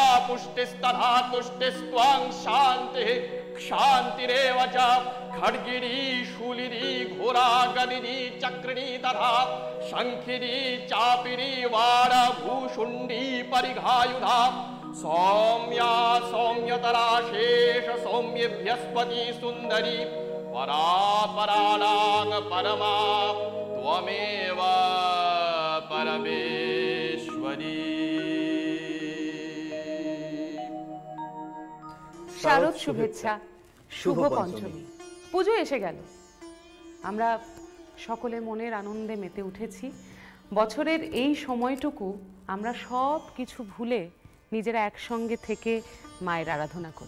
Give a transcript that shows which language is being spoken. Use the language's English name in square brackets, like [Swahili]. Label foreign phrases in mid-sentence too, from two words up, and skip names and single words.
[Sanskrit] पुष्टिस्तथा तुष्टिस्त्वं शान्तिः क्षान्तिरेव च खड्गिनी शूलिनी घोरा गदिनी चक्रिणी तथा शङ्खिनी चापिनी वारभूषुण्डी परिघायुधा सौम्या सौम्यतरा शेष सौम्येभ्यस्पति सुन्दरी परापराणां परमा त्वमेव परमेश्वरी। [Bangla] শারদ শুভেচ্ছা, শুভ পঞ্চমী। পুজো এসে গেল, আমরা সকলে মনের আনন্দে মেতে উঠেছি। বছরের এই সময়টুকু আমরা সব কিছু ভুলে নিজেরা একসঙ্গে থেকে মায়ের আরাধনা করি।